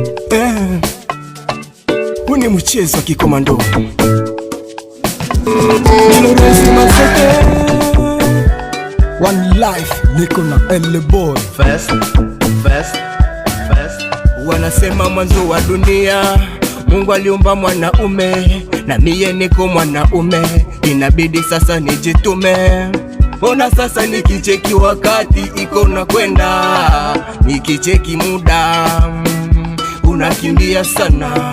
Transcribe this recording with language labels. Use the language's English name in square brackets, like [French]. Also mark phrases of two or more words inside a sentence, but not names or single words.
[Swahili] Eh, huu ni mchezo wa kikomando. Nilo Resi Maseke. [English] One life, [Swahili] niko na L Boy. [English] First, first, first. [Swahili] Wanasema mwanzo wa dunia, Mungu aliumba mwanaume, na miye niko mwanaume, inabidi sasa nijitume. Mbona sasa nikicheki wakati iko na kwenda, nikicheki muda, mm, unakimbia sana.